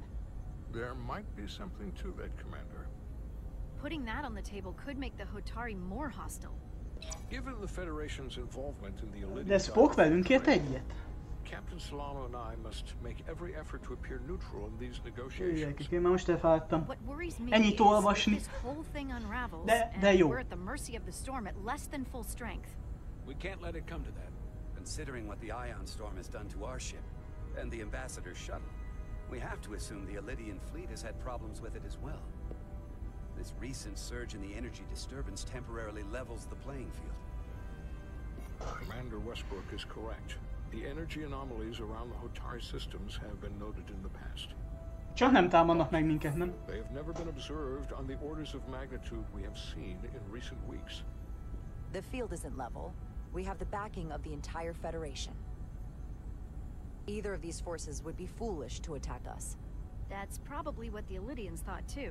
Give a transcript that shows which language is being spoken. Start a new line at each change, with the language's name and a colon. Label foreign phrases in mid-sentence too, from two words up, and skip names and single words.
English: There might be something to that, Commander. Putting that on the table could make the Hotari more hostile. Given the Federation's involvement in the Lydian
Hungarian: De Spock velünk ért egyet.
English: Captain Solano and I must make every effort to appear neutral in these negotiations.
Hungarian: Én már most elfáradtam.
English: What worries me
Hungarian: Ennyit olvasni.
English: is this whole thing unravels
Hungarian: De jó.
English: and we're at the mercy of the storm at less than full strength. We can't let it come to that. Considering what the ion storm has done to our ship, and the Ambassador's shuttle, we have to assume the Lydian fleet has had problems with it as well. This recent surge in the energy disturbance temporarily levels the playing field. Commander Westbrook is correct. The energy anomalies around the Hotari systems have been noted in the past.
Hungarian: Csak nem támadnak meg minket, nem?
English: They have never been observed on the orders of magnitude we have seen in recent weeks. The field isn't level. We have the backing of the entire Federation. Either of these forces would be foolish to attack us. That's probably what the Lydians thought too.